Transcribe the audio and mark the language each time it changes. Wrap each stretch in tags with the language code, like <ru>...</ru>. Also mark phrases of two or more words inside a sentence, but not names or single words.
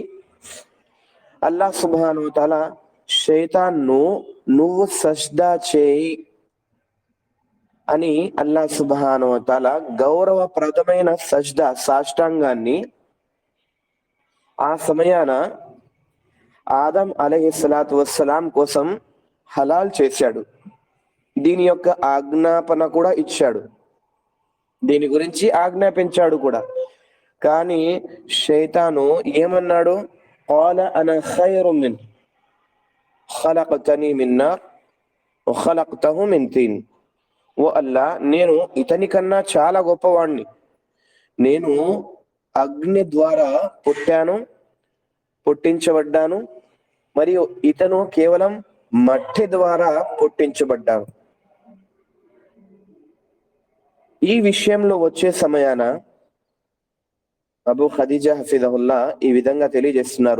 <te>అల్లాహ్</te> <ar>سبحانه و تعالى</ar> <te>శైతాన్ను నువ్వు సజ్దా చేయి అని అల్లాహ్</te> <ar>سبحانه و تعالى</ar> <te>గౌరవప్రదమైన సజ్దా, సాష్టాంగాన్ని ఆ సమయాన ఆదం</te> <ar>عليه الصلاة والسلام</ar> <te>కోసం హలాల్ చేశాడు. దీని యొక్క ఆజ్ఞాపన కూడా ఇచ్చాడు, దీని గురించి ఆజ్ఞాపించాడు కూడా. కానీ శైతాను ఏమన్నాడు?</te> <ar>قال أنا خير منه خلقتني من نار وخلقته من طين.</ar> <te>ఓ అల్లా, నేను ఇతని కన్నా చాలా గొప్పవాణ్ణి. నేను అగ్ని ద్వారా పుట్టించబడ్డాను, మరియు ఇతను కేవలం మట్టి ద్వారా పుట్టించబడ్డాను. ఈ విషయంలో వచ్చే సమయాన అబూ ఖదీజా హఫిజహుల్లా ఈ విధంగా తెలియజేస్తున్నారు.</te>